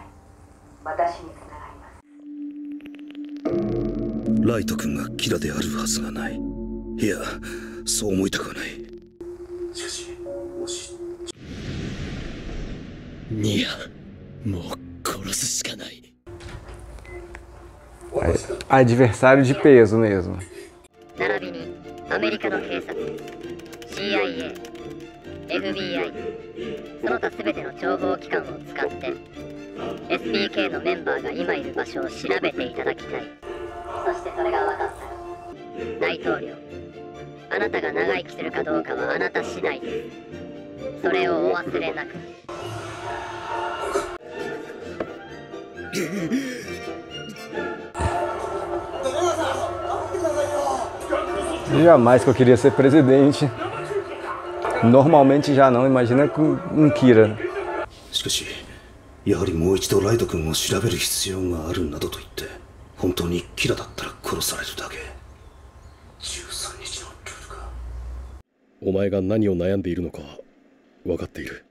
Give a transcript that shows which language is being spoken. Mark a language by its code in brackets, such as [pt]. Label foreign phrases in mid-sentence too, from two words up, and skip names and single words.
[ja] 私につながります。ライト君がキラであるはずがない。いや、そう思いたくはない。しかし、もしニア、もう殺すしかない。 [pt] Adversário de peso mesmo. [ja] 並びにアメリカの警察、CIA、FBI、その他すべての情報機関を使って SPK のメンバーが今いる場所を調べていただきたい。そしてそれが分かったら、大統領、あなたが長生きするかどうかはあなた次第です。それをお忘れなく。 [pt] Jamais que eu queria ser presidente. Normalmente já não, imagina com um Kira. [ja] しかし、やはりもう一度ライト君を調べる必要があるなどと言って、本当にキラだったら殺されるだけ。13日のルールか。お前が何を悩んでいるのか分かっている。